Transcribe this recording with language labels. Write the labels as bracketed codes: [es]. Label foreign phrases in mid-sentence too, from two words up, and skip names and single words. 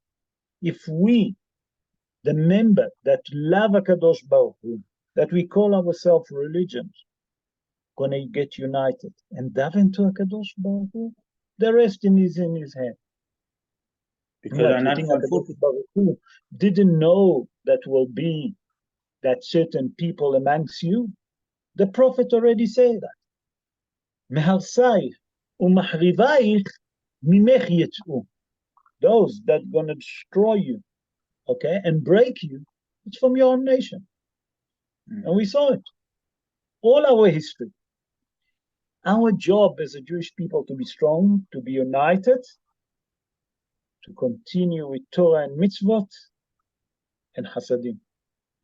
[en] If we, the member that love [he] הקדוש ברוך הוא, [en] that we call ourselves religions, gonna get united and daven to [he] הקדוש ברוך הוא, [en] the rest is in his hand. Because what, you think [he] הקדוש ברוך הוא [en] didn't know that will be that certain people amongst you? The prophet already said that. [he] מהרסיך ומחריביך ממך יצאו. [en] Those that gonna destroy you, okay, and break you, it's from your own nation. And we saw it. All our history. Our job as a Jewish people to be strong, to be united, to continue with Torah and mitzvot and chasadim.